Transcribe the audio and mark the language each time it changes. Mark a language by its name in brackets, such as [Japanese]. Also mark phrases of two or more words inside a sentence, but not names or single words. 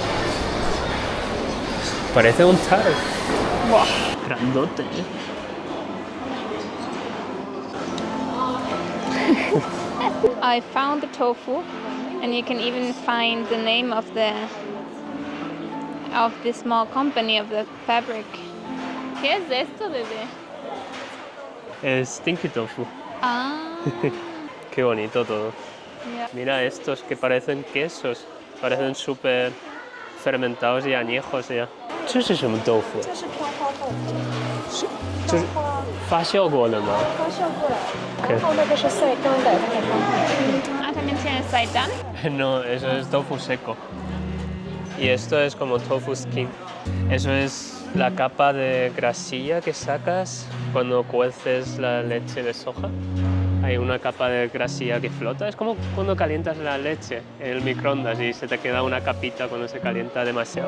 [Spanish] Parece un taro. Wow. Grandote. [English] I found the tofu, and you can even find the name of the small company of the fabric. [Spanish] ¿Qué es esto, bebé? Es [English] stinky tofu. Ah. [Spanish] Qué bonito todo. [English] Yeah. [Spanish] Mira estos que parecen quesos. Parecen súper fermentados y añejos ya. [Chinese] 这是什么豆腐？这是飘花豆腐。就是发酵过的吗？发酵过了，然后那个是晒干的那个方法。 [Spanish] Ah, también tiene seitan. No, eso es tofu seco. Y esto es como [English] tofu skin. [Spanish] Eso es la capa de grasilla que sacas cuando cueces la leche de soja. Hay una capa de grasilla que flota. Es como cuando calientas la leche en el microondas y se te queda una capita cuando se calienta demasiado.